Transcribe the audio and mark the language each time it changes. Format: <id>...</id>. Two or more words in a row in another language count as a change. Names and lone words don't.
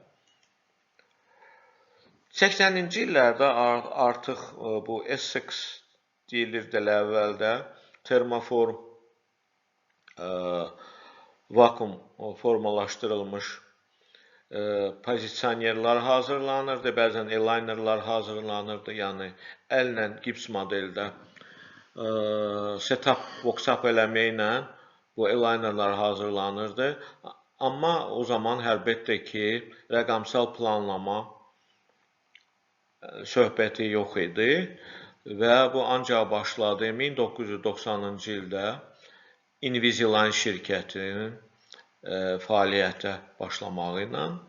<az>80-ci illərdə artıq bu Essex deyilirdi əvvəldə, termoform vakuum formalaşdırılmış pozisionerlər hazırlanırdı, bəzən eylinerlər hazırlanırdı, yəni əllə gips modeldə</az> <en>setup, box-up</en> <az>eləməklə bu eylinerlər hazırlanırdı. Amma o zaman əlbəttə ki, rəqəmsal planlama söhbəti yox idi və bu ancaq başladı 1990-cı ildə Invisalign şirkətinin fəaliyyətə başlamağı ilə.</az>